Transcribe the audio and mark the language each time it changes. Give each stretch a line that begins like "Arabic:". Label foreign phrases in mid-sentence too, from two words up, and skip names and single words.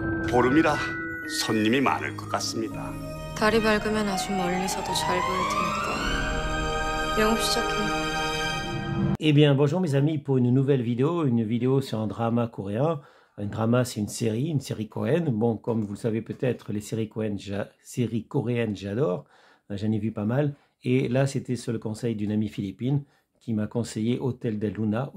Korean: 보름이라 손님이 많을 것 같습니다. 달이 밝으면 아주 멀리서도 잘 보일 테니까 영업 시작해.
French: Eh bien, bonjour mes amis pour une nouvelle vidéo sur un drama coréen. Un drama, c'est une série coréenne. Bon, comme vous le savez peut-être, les séries coréennes, j'adore. J'en ai vu pas mal. Et là, c'était sur le conseil d'une amie philippine qui m'a conseillé Hôtel de Luna.